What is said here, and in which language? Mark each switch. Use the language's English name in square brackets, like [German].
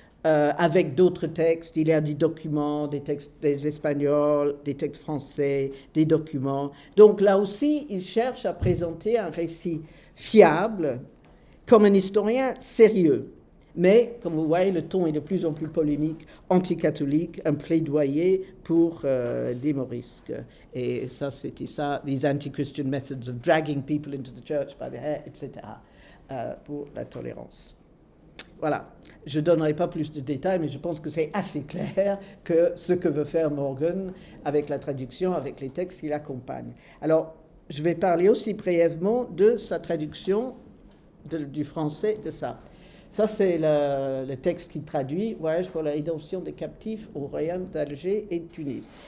[French] Avec d'autres textes, il y a des documents, des textes des Espagnols, des textes français, des documents. Donc là aussi, il cherche à présenter un récit fiable, comme un historien sérieux. Mais, comme vous voyez, le ton est de plus en plus polémique, anticatholique, un plaidoyer pour des morisques. Et ça, c'était ça, [English] these anti-Christian methods of dragging people into the church by the hair, etc., [French] pour la tolérance. Voilà, je ne donnerai pas plus de détails, mais je pense que c'est assez clair que ce que veut faire Morgan avec la traduction, avec les textes qui l'accompagnent. Alors, je vais parler aussi brièvement de sa traduction du français de ça. Ça, c'est le texte qui traduit Voyage pour la rédemption des captifs au royaume d'Alger et de Tunis.